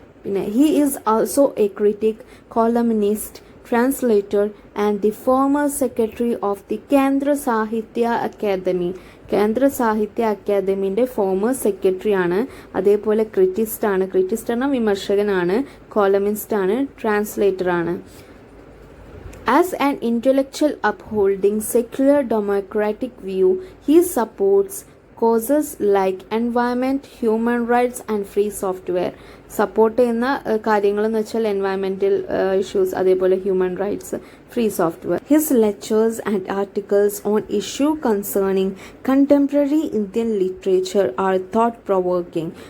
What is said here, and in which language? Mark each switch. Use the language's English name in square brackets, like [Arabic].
[English] പിന്നെ he is also a critic, columnist, translator and the former secretary of the Kendra Sahitya Akademi. [Malayalam] കേന്ദ്ര സാഹിത്യ അക്കാദമിൻ്റെ ഫോമർ സെക്രട്ടറിയാണ്. അതേപോലെ ക്രിറ്റിസ്റ്റ് ആണ്, വിമർശകനാണ്, കോളമിസ്റ്റാണ്, ട്രാൻസ്ലേറ്ററാണ്. [English] As an intellectual upholding secular democratic view, he supports causes like environment, human rights and free software. [Malayalam] Support ചെയ്യുന്ന കാര്യങ്ങൾ എന്ന് വെച്ചാൽ എൻവയറമെന്റൽ ഇഷ്യൂസ്, അതേപോലെ human rights, free software. [English] His lectures and articles on issue concerning contemporary Indian literature are thought provoking.